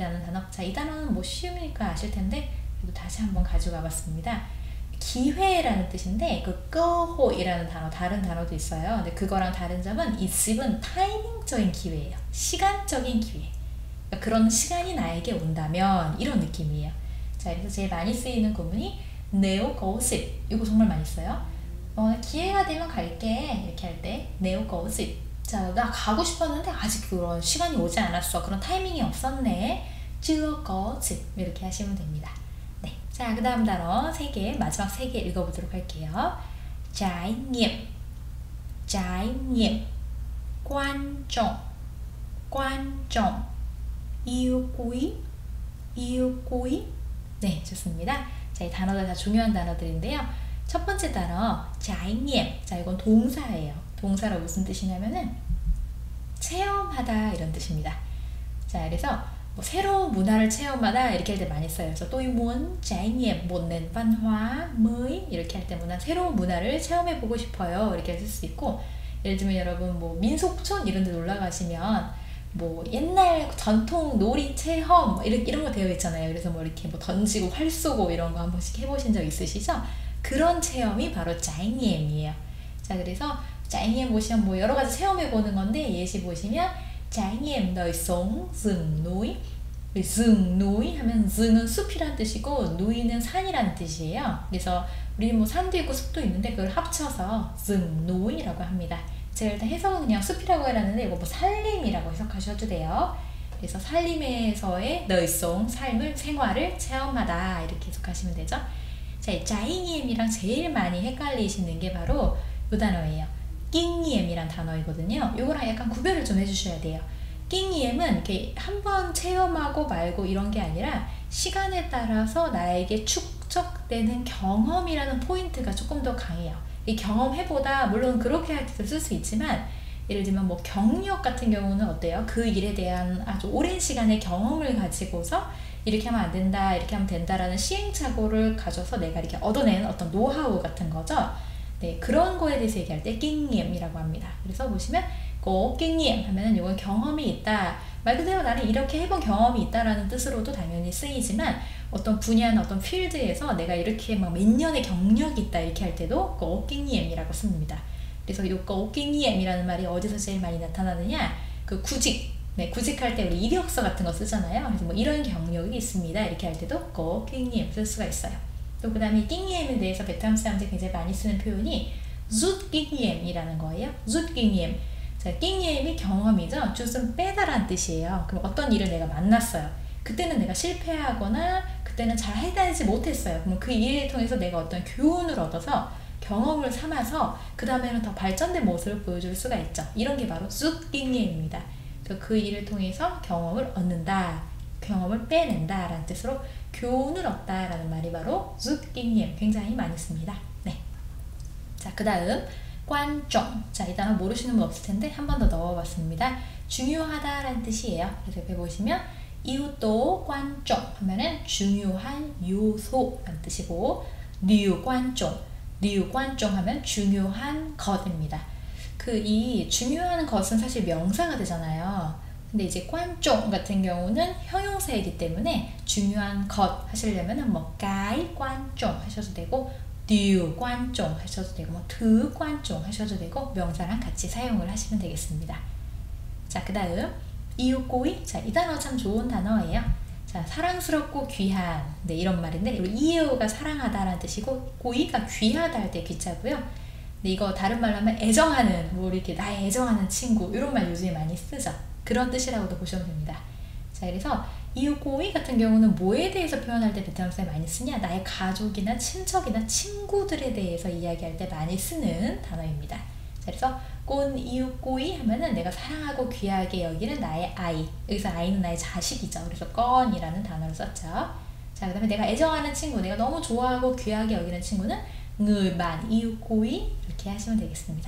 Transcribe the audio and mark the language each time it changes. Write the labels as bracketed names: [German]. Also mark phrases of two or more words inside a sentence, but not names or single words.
[Korean] 자, 이 단어는 뭐 쉬우니까 아실 텐데 그래도 다시 한번 가지고 와봤습니다. 기회라는 뜻인데 그 꺼호이라는 단어 다른 단어도 있어요. 근데 그거랑 다른 점은 이 집은 타이밍적인 기회예요. 시간적인 기회. 그러니까 그런 시간이 나에게 온다면 이런 느낌이에요. 자, 그래서 제일 많이 쓰이는 구문이 [Vietnamese] nếu có dịp. [Korean] 이거 정말 많이 써요. 기회가 되면 갈게 이렇게 할 때 [Vietnamese] nếu có dịp. [Korean] 자, 나 가고 싶었는데 아직 그런 시간이 오지 않았어. 그런 타이밍이 없었네. [Vietnamese] chưa có dịp [Korean] 이렇게 하시면 됩니다. 네. 자, 그 다음 단어 3개, 마지막 3개 읽어보도록 할게요. [Vietnamese] trải nghiệm, trải nghiệm, quan trọng, quan trọng, yêu quý, yêu quý. [Korean] 네, 좋습니다. 자, 이 단어들 다 중요한 단어들인데요. 첫 번째 단어, [Vietnamese] trải nghiệm. [Korean] 자, 이건 동사예요. 동사로 무슨 뜻이냐면은 체험하다 이런 뜻입니다. 자, 그래서 뭐 새로운 문화를 체험하다 이렇게 할 때 많이 써요. 그래서 [Vietnamese] tôi muốn trải nghiệm một nền văn hóa mới [Korean] 이렇게 할 때 새로운 문화를 체험해 보고 싶어요 이렇게 쓸 수 있고, 예를 들면 여러분 뭐 민속촌 이런 데 놀러 가시면 뭐 옛날 전통 놀이 체험 이런 거 되어 있잖아요. 그래서 뭐 이렇게 뭐 던지고 활 쏘고 이런 거 한 번씩 해보신 적 있으시죠? 그런 체험이 바로 [Vietnamese] trải nghiệm [Korean] 이에요. 자, 그래서 [Vietnamese] trải nghiệm [Korean] 보시면 뭐 여러 가지 체험해 보는 건데 예시 보시면 [Vietnamese] trải nghiệm đời sống rừng núi. rừng núi [Korean] 하면 rừng 은 숲이란 뜻이고 núi는 산이란 뜻이에요. 그래서 우리 뭐 산도 있고 숲도 있는데 그걸 합쳐서 [Vietnamese] rừng núi [Korean] 라고 합니다. 제가 일단 해석은 그냥 숲이라고 해놨는데 이거 뭐 산림이라고 해석하셔도 돼요. 그래서 산림에서의 [Vietnamese] đời sống, [Korean] 삶을, 생활을 체험하다 이렇게 해석하시면 되죠. 자, 이 [Vietnamese] trải nghiệm [Korean] 이랑 제일 많이 헷갈리시는 게 바로 이 단어예요. [Vietnamese] kinh nghiệm [Korean] 이란 단어이거든요. 이거랑 약간 구별을 좀 해주셔야 돼요. [Vietnamese] kinh nghiệm [Korean] 은 이렇게 한번 체험하고 말고 이런 게 아니라 시간에 따라서 나에게 축적되는 경험이라는 포인트가 조금 더 강해요. 이 경험해보다 물론 그렇게 할 때도 쓸 수 있지만, 예를 들면 뭐 경력 같은 경우는 어때요? 그 일에 대한 아주 오랜 시간의 경험을 가지고서 이렇게 하면 안 된다, 이렇게 하면 된다라는 시행착오를 가져서 내가 이렇게 얻어낸 어떤 노하우 같은 거죠. 네, 그런 거에 대해서 얘기할 때 [Vietnamese] kinh nghiệm [Korean] 이라고 합니다. 그래서 보시면 [Vietnamese] có kinh nghiệm [Korean] 하면은 이건 경험이 있다. 말 그대로 나는 이렇게 해본 경험이 있다라는 뜻으로도 당연히 쓰이지만, 어떤 분야나 어떤 필드에서 내가 이렇게 막 몇 년의 경력이 있다 이렇게 할 때도 [Vietnamese] có kinh nghiệm [Korean] 이라고 씁니다. 그래서 이 [Vietnamese] có kinh nghiệm [Korean] 이라는 말이 어디서 제일 많이 나타나느냐? 그 구직. 네, 구직할 때 우리 이력서 같은 거 쓰잖아요. 그래서 뭐 이런 경력이 있습니다 이렇게 할 때도 [Vietnamese] có kinh nghiệm [Korean] 쓸 수가 있어요. 또 그 다음에 [Vietnamese] kinh nghiệm [Korean] 에 대해서 베트남 사람들이 굉장히 많이 쓰는 표현이 [Vietnamese] rút kinh nghiệm [Korean] 이라는 거예요. [Vietnamese] rút kinh nghiệm. [Korean] 자, [Vietnamese] kinh nghiệm [Korean] 이 경험이죠. 줍은 빼다란 뜻이에요. 그럼 어떤 일을 내가 만났어요. 그때는 내가 실패하거나 그때는 잘 해내지 못했어요. 그럼 그 일을 통해서 내가 어떤 교훈을 얻어서 경험을 삼아서 그 다음에는 더 발전된 모습을 보여줄 수가 있죠. 이런 게 바로 [Vietnamese] rút kinh nghiệm [Korean] 입니다. 그래서 그 일을 통해서 경험을 얻는다, 경험을 빼낸다 라는 뜻으로 교훈을 얻다 라는 말이 바로 [Vietnamese] rút kinh nghiệm, [Korean] 굉장히 많이 씁니다. 네. 자, 그 다음 [Vietnamese] quan trọng. [Korean] 자, 이 단어 모르시는 분 없을 텐데 한 번 더 넣어봤습니다. 중요하다 라는 뜻이에요. 그래서 옆에 보시면 [Vietnamese] yếu tố quan trọng [Korean] 하면은 중요한 요소 라는 뜻이고, [Vietnamese] điều quan trọng, điều quan trọng [Korean] 하면 중요한 것입니다. 그 이 중요한 것은 사실 명사가 되잖아요. 근데 이제 [Vietnamese] quan trọng [Korean] 같은 경우는 형용사이기 때문에 중요한 것 하시려면 뭐 [Vietnamese] cái quan trọng [Korean] 하셔도 되고, [Vietnamese] điều quan trọng [Korean] 하셔도 되고, 뭐 [Vietnamese] thứ quan trọng [Korean] 하셔도 되고, 명사랑 같이 사용을 하시면 되겠습니다. 자, 그 다음 [Vietnamese] yêu quý. [Korean] 자, 이 단어 참 좋은 단어예요. 자, 사랑스럽고 귀한. 네, 이런 말인데 iu가 사랑하다라는 뜻이고, quý 가 귀하다 할 때 귀자고요. 근데 이거 다른 말로 하면 애정하는, 뭐 이렇게 나의 애정하는 친구, 이런 말 요즘에 많이 쓰죠. 그런 뜻이라고도 보시면 됩니다. 자, 그래서 [Vietnamese] yêu quý [Korean] 같은 경우는 뭐에 대해서 표현할 때 베트남 사람이 많이 쓰냐? 나의 가족이나 친척이나 친구들에 대해서 이야기할 때 많이 쓰는 단어입니다. 자, 그래서 [Vietnamese] con yêu quý [Korean] 하면은 내가 사랑하고 귀하게 여기는 나의 아이. 여기서 아이는 나의 자식이죠. 그래서 con이라는 단어를 썼죠. 자, 그 다음에 내가 애정하는 친구, 내가 너무 좋아하고 귀하게 여기는 친구는 [Vietnamese] người bạn yêu quý [Korean] 이렇게 하시면 되겠습니다.